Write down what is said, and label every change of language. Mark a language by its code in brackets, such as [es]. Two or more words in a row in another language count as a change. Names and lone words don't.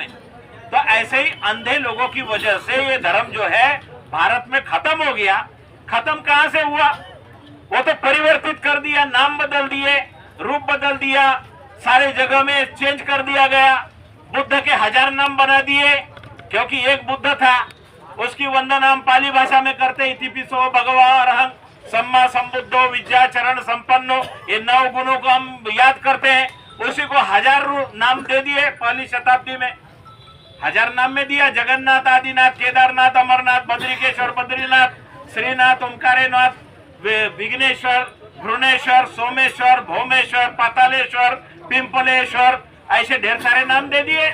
[hi] तो ऐसे ही अंधे लोगों की वजह से ये धर्म जो है भारत में खत्म हो गया। खत्म कहां से हुआ? वो तो परिवर्तित कर दिया, नाम बदल दिए, रूप बदल दिया, सारे जगह में चेंज कर दिया गया। बुद्ध के 1000 नाम बना दिए, क्योंकि एक बुद्ध था, उसकी वंदना हम पाली भाषा में करते, [pi] इतिपिसो भगवा अरहं सम्मा संबुद्धो विद्याचरण संपन्नो, [hi] ये 9 गुणों को हम याद करते हैं। उसी को 1000 नाम दे दिए पहली शताब्दी में। 1000 नाम में दिया, जगन्नाथ, आदिनाथ, केदारनाथ, अमरनाथ, बद्रिकेश्वर, बद्रीनाथ, श्रीनाथ, ओंकारेनाथ, विघ्नेश्वर, भुवनेश्वर, सोमेश्वर, भौमेश्वर, पातालेश्वर, पिंपलेश्वर, ऐसे ढेर सारे नाम दे दिए।